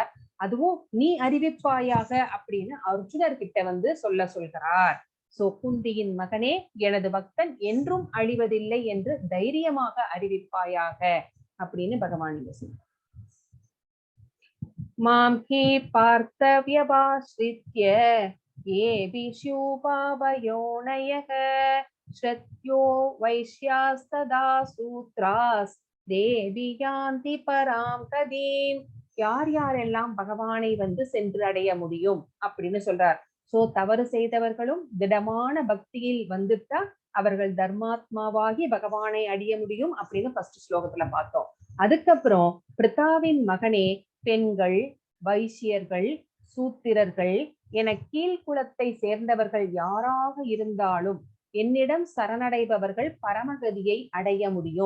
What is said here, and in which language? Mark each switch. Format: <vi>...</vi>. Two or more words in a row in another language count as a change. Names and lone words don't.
<ta>அதுவும் நீ அறிவிப்பாயாக அப்படின்னு அர்ஜுனர் கிட்ட வந்து சொல்கிறார். சோ குந்தியின் மகனே, எனது பக்தன் என்றும் அழிவதில்லை என்று தைரியமாக அறிவிப்பாயாக அப்படின்னு பகவான் இங்க சொல்றார்.</ta> <sa>मां हि पार्थ व्यपाश्रित्य ये विशुभावयोनयः श्रुत्यो वैश्यास्तदा सूत्रास् देवी यान्ति परां गतिम्.</sa> <ta>யார் யாரெல்லாம் பகவானை வந்து சென்று அடைய முடியும் அப்படின்னு சொல்றார். சோ தவறு செய்தவர்களும் திடமான பக்தியில் வந்துட்டா அவர்கள் தர்மாத்மாவாகி பகவானை அடைய முடியும் அப்படின்னு ஃபர்ஸ்ட் ஸ்லோகத்துல பார்த்தோம். அதுக்கப்புறம் பிரித்தாவின் மகனே, பெண்கள், வைசியர்கள், சூத்திரர்கள் என கீழ்குலத்தை சேர்ந்தவர்கள் யாராக இருந்தாலும் என்னிடம் சரணடைபவர்கள் பரமகதியை அடைய முடியும்.</ta>